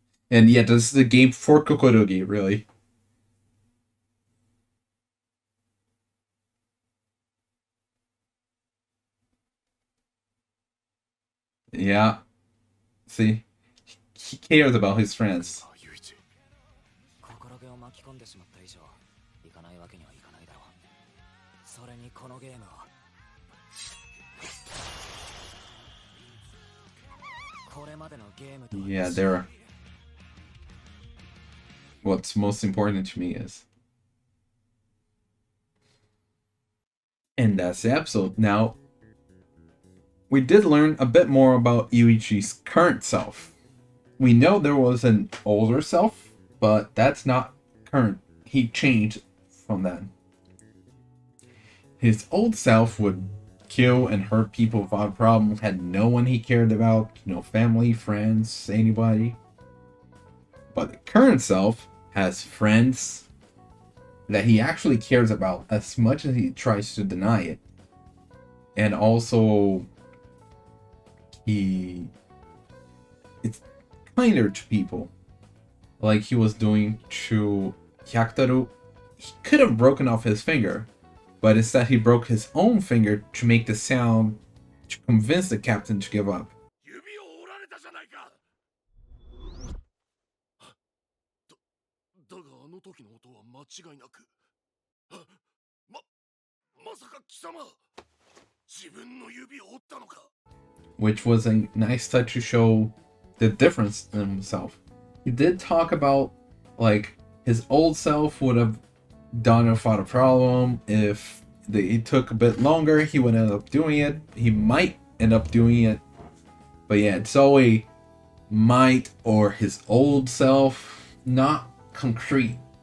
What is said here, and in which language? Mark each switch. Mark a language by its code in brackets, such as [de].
[en] And yeah, this is a game for Kokorogi, really. Yeah. See? He cares about his friends. [ja] ユイチ。心気を巻き込んでしまった以上、いかないわけにはいかないだろう。それにこのゲームは。これまでのゲームとは [en] Yeah, there. What's most important to me is. And that's the episode. Now, we did learn a bit more about Yuichi's current self. We know there was an older self, but that's not current. He changed from then. His old self would kill and hurt people without problem, had no one he cared about, no family, friends, anybody. But the current self has friends that he actually cares about as much as he tries to deny it. And also, it's kinder to people, like he was doing to Hyakutaru. He could have broken off his finger, but instead he broke his own finger to make the sound to convince the captain to give up. [ja] 指を折られたじゃないか。だがあの時の音は間違いなく。まさか貴様、自分の指を折ったのか。 [en] Which was a nice touch to show the difference in himself. He did talk about, like, his old self would have done without a problem. If it took a bit longer, he would end up doing it. He might end up doing it. But yeah, it's always might or his old self, not concrete.